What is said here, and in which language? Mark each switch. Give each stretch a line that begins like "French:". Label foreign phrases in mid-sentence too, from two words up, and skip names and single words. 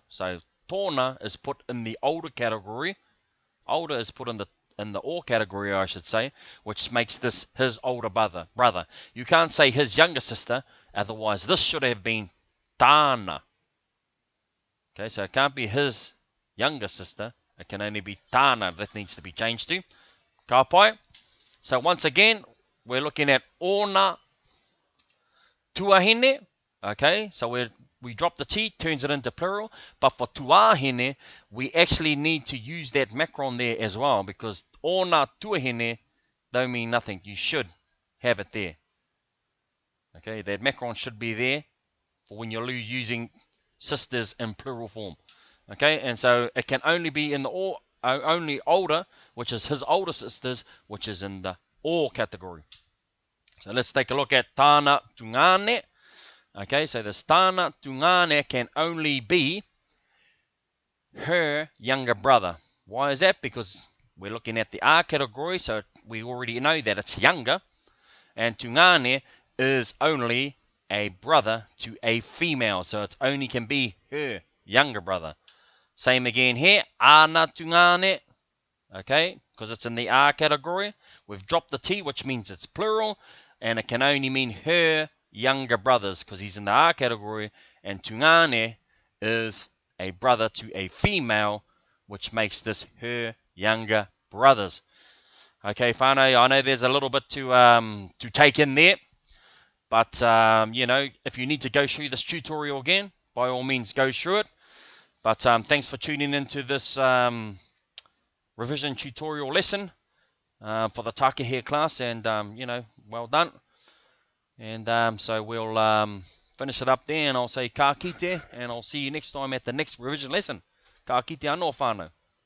English: So tōna is put in the older category. Older is put in the or category, I should say, which makes this his older brother. You can't say his younger sister, otherwise this should have been tāna. Okay, so it can't be his younger sister. It can only be tāna. That needs to be changed to.
Māori: Ka pai.
English: So once again, we're looking at
Māori: ona tuahine.
English: Okay, so we drop the T, turns it into plural. But for tuahine, we actually need to use that macron there as well, because
Māori: ona tuahine
English: don't mean nothing. You should have it there. Okay, that macron should be there for when you're using sisters in plural form. Okay, and so it can only be in the only older, which is his older sisters, which is in the or category. So let's take a look at
Māori: tāna tungane.
English: Okay, so this
Māori: tāna tungane
English: can only be her younger brother. Why is that? Because we're looking at the A category, so we already know that it's younger. And tungane is only a brother to a female, so it only can be her younger brother. Same again here,
Māori: ana tungane,
English: okay, because it's in the A category. We've dropped the T, which means it's plural, and it can only mean her younger brothers, because he's in the A category, and tungane is a brother to a female, which makes this her younger brothers. Okay, whānau, I know there's a little bit to take in there. But, you know, if you need to go through this tutorial again, by all means, go through it. But thanks for tuning into this revision tutorial lesson for the Tākehea class. And, you know, well done. And so we'll finish it up there. And I'll say
Māori: ka kite.
English: And I'll see you next time at the next revision lesson.
Māori: Ka kite anō whānau.